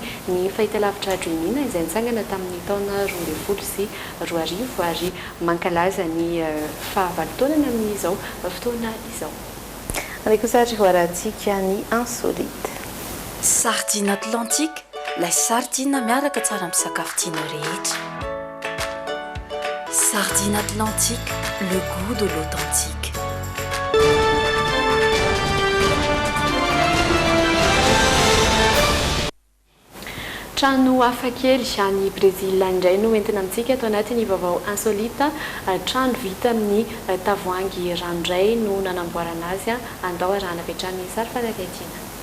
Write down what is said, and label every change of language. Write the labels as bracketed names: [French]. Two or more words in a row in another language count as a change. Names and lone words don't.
[Malagasy] Ny fahita lavitra Dreamina izay nitsangana tamin'ny taona 2010 ary mankalaza ny fahavalitaonana amin'izao fotoana izao. Ary kosa voarantsika ny insolite. [French] Sardine atlantique, [Malagasy] ilay sardine miaraka tsara amin'ny sakafo tianao rehetra. [French] Sardine atlantique, le goût de l'authentique. [Malagasy] Trano hafakely any Brésil indray no entina amintsika atao anatin'ny vaovao insolita. Trano vita amin'ny tavoahangy ranoray no nanamboarana azy andao arahana petrany sary fanakaitina.